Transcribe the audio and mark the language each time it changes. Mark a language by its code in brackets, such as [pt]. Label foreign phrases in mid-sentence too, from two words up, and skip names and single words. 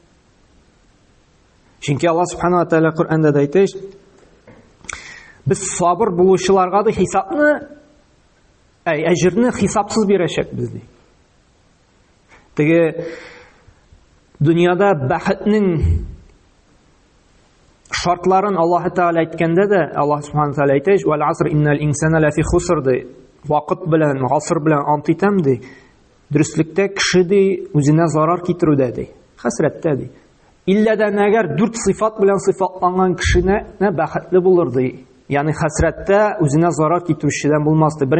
[tt] Чөнки Аллаһ [ar] سبحانه وتعالى [tt] Коръәндә әйтә, без сабыр булучыларга да хисапны, әҗерне хисапсыз бирәчәкбез ди. Теге дөньяда бәхетнең шартларын Аллаһ Тааля әйткәндә дә, Аллаһ [ar] سبحانه وتعالى [tt] әйтә, [ar] "والعصر إن الإنسان لفي خسر" ди. [tt] Вакыт белән, гасыр белән ант итәм ди. Дөрестлектә кеше ди үзенә зарар китерүдә ди. Хәсрәттә ди. Илләдән әгәр 4 сыйфат белән сыйфатланган кешене бәхетле булыр ди. Ягъни хәсрәттә үзенә зарар китерүчедән булмас ди.